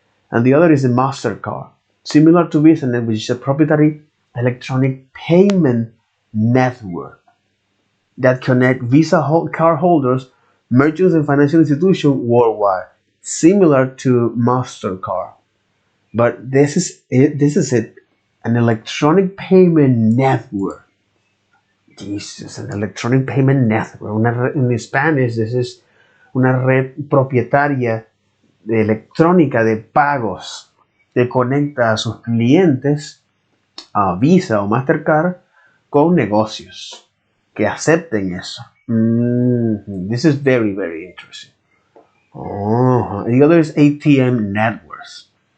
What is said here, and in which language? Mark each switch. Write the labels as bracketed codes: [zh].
[en] And the other is the MasterCard. Similar to VisaNet, which is a proprietary electronic payment network that connect Visa card holders, merchants, and financial institutions worldwide. Similar to MasterCard. But this is it. This is it. An electronic payment network. Jesus, an electronic payment network. [es] En [en] Spanish, this is [es] una red propietaria de electrónica de pagos que conecta a sus clientes a Visa o Mastercard con negocios que acepten eso. [en] This is very, very interesting. Oh, the other is ATM networks.